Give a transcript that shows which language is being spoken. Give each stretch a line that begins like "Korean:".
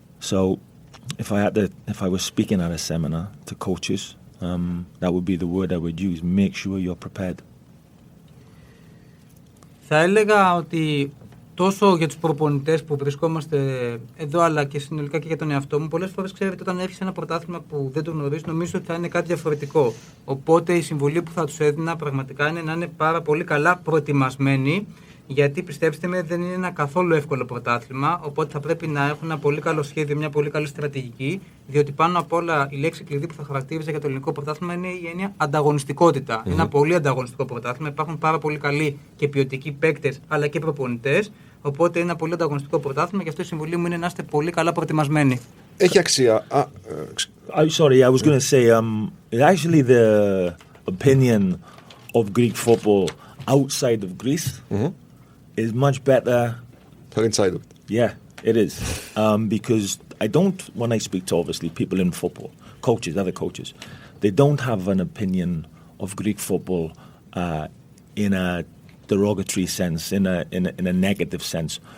English: So if I was speaking at a seminar to coaches, that would be the word I would use. Make sure you're prepared.
Greek: Θα έλεγα ότι τόσο για τους προπονητές που βρισκόμαστε εδώ, αλλά και συνολικά και για τον εαυτό μου, πολλές φορές, ξέρετε, όταν έρχεσαι σε ένα πρωτάθλημα που δεν το γνωρίζεις, νομίζω ότι θα είναι κάτι διαφορετικό. Οπότε η συμβουλή που θα τους έδινα πραγματικά είναι να είναι πάρα πολύ καλά προετοιμασμένοι, γιατί πιστέψτε με, δεν είναι ένα καθόλου εύκολο πρωτάθλημα. Οπότε θα πρέπει να έχουν ένα πολύ καλό σχέδιο, μια πολύ καλή στρατηγική, διότι πάνω απ' όλα η λέξη κλειδί που θα χαρακτήριζε για το ελληνικό πρωτάθλημα είναι η έννοια ανταγωνιστικότητα. Ένα πολύ ανταγωνιστικό πρωτάθλημα. Υπάρχουν πάρα πολύ καλοί και ποιοτικοί παίκτες, αλλά και προπονητές. Οπότε είναι ένα πολύ ανταγωνιστικό πρωτάθλημα, γι' αυτό η συμβουλή μου είναι να είστε πολύ καλά προετοιμασμένοι. Έχει αξία.
English: Sorry, I was going to say, actually the opinion of Greek football outside of Greece is much better than inside of it. Yeah, it is. Because I don't, when I speak to obviously people in football, coaches, other coaches, they don't have an opinion of Greek football in a derogatory sense, in a negative sense.